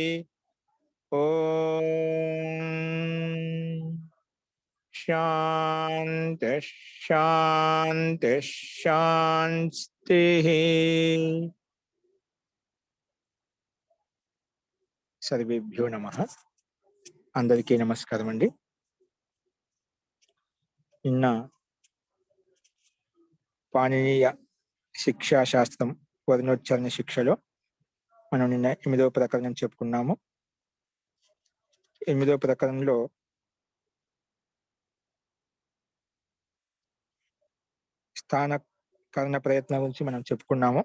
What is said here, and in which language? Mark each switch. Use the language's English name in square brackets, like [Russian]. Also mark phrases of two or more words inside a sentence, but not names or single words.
[Sanskrit] ओम शांति शांति शांति। सर्वेभ्यो नमः। [Telugu] అందరికీ నమస్కారం అండీ। నిన్న పాణినీయ శిక్షా శాస్త్రం వర్ణోచ్చారణ శిక్షలో మనం నిన్న 8వ ప్రకరణం చెప్పుకున్నాము. 8వ ప్రకరణంలో స్థానకరణ ప్రయత్నం గురించి మనం చెప్పుకున్నాము.